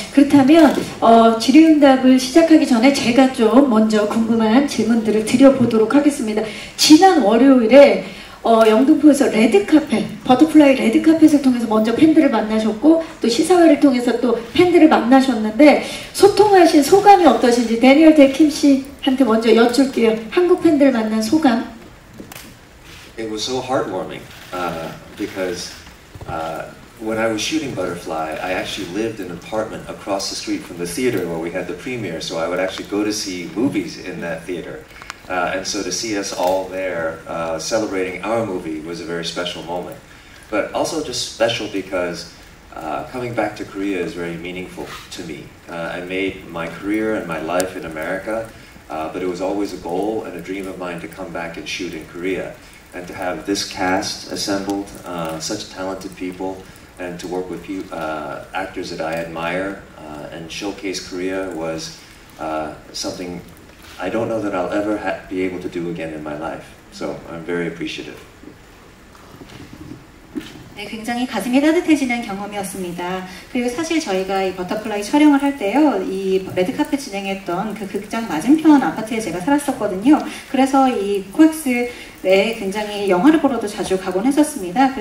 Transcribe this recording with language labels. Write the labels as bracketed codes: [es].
[ko] 그렇다면 질의응답을 시작하기 전에 제가 좀 먼저 궁금한 질문들을 드려보도록 하겠습니다. 지난 월요일에 영등포에서 레드카펫, 버터플라이 레드카펫을 통해서 먼저 팬들을 만나셨고 또 시사회를 통해서 또 팬들을 만나셨는데 소통하신 소감이 어떠신지 데니얼 데킴 씨한테 먼저 여쭐게요. 한국 팬들 만난 소감. [en] It was so heartwarming because when I was shooting Butterfly, I actually lived in an apartment across the street from the theater where we had the premiere, so I would actually go to see movies in that theater. And so to see us all there celebrating our movie was a very special moment. But also just special because coming back to Korea is very meaningful to me. I made my career and my life in America, but it was always a goal and a dream of mine to come back and shoot in Korea. and to have this cast assembled, such talented people, and to work with actors that I admire and showcase Korea was something I don't know that I'll ever be able to do again in my life. So I'm very appreciative. [ko] 네, 굉장히 가슴이 따뜻해지는 경험이었습니다. 그리고 사실 저희가 이 버터플라이 촬영을 할 때요, 이 레드카펫 진행했던 그 극장 맞은편 아파트에 제가 살았었거든요. 그래서 이 코엑스에 굉장히 영화를 보러도 자주 가곤 했었습니다.